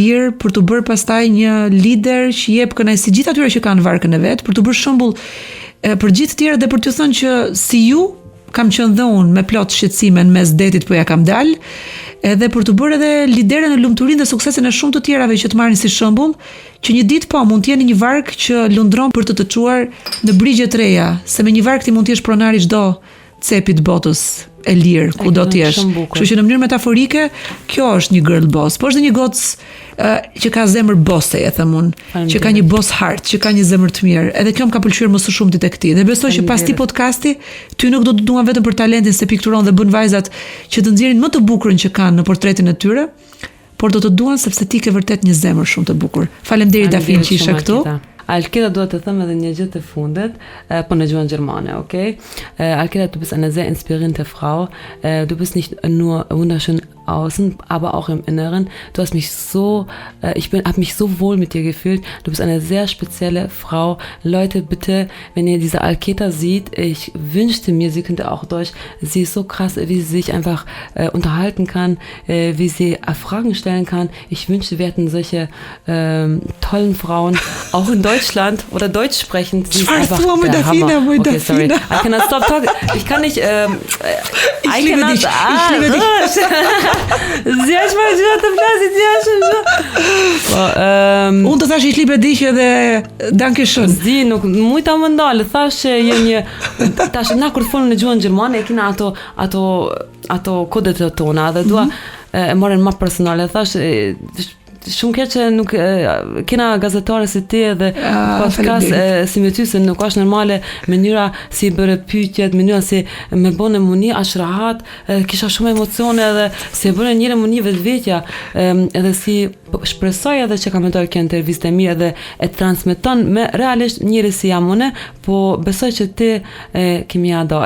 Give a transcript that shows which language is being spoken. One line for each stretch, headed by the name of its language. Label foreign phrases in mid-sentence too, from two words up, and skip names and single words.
Albanian: lirë për të bërë pastaj një lider që jep kënaqësi gjithë atyre që kanë varkën e vet, për të bërë shembull për gjithë të tjerë dhe për t'ju thënë që si ju kam qenë dhe unë me plot shqetësime në mes detit, po ja kam dal, edhe për të bërë edhe lidere në lumturinë dhe suksesin e shumë të tjerave që të marrin si shembull, që një ditë po mund të jeni një vark që lundron për të çuar në brigje të reja, se me një vark ti mund të jesh pronari çdo cepi të botës e lirë, ku do t'jesh. Kështu që në mënyrë metaforike, kjo është një
English: girl boss,
Albanian: po është një gocë që ka zemër bosse, e them unë, që ka një
English: boss heart,
Albanian: që ka një zemër të mirë. Edhe kjo më ka pëlqyer më së shumti tek ti. Dhe besoj që pas ti podcasti, ty nuk do të duan vetëm për talentin se pikturon dhe bën vajzat që të nxjerrin më të bukurën që kanë në portretin e tyre, por do të duan sepse ti ke vërtet një zemër shumë të bukur. Faleminderit Dafin që ishe këtu. Alkeda duhet të them edhe një gjë të fundit, po në gjuhën gjermane, okay? Alkeda,
German: du bist eine sehr inspirierende Frau. Du bist nicht nur wunderschön außen, aber auch im Inneren. Du hast mich so, habe mich so wohl mit dir gefühlt. Du bist eine sehr spezielle Frau. Leute, bitte, wenn ihr diese Alkeda seht, ich wünschte mir, sie könnte auch Deutsch. Sie ist so krass, wie sie sich einfach unterhalten kann, wie sie Fragen stellen kann. Ich wünschte, wir hätten solche tollen Frauen, auch in Deutschland oder Deutsch sprechend. Sie ist einfach der Hammer.
English: Okay, sorry. I cannot stop talking.
German: Ich kann nicht... ich liebe dich. Ich liebe dich.
Albanian: Zjash më gjithë të flasit, unë të thash
German: ich liebe dich
Albanian: edhe
German: danke schön.
Albanian: Zdi, nuk mujta më ndalë, thash që je një... Tash, na kur të folën në gjuhën gjermane, e kina ato kodet të tona, dhe dua e marrin më personale, thash... Shumë keq që nuk kena gazetare si ti dhe podcast si me ty se nuk është normale mënyra si bëre pyetjet, mënyra si me bënë muni aq rahat, kisha shumë emocione edhe si bëre njëre muni vetvetja, edhe si shpresoj edhe që ka menduar kjo intervistë e mirë edhe e transmeton me realisht njëri si jam unë, po besoj që ti kemi ja dal.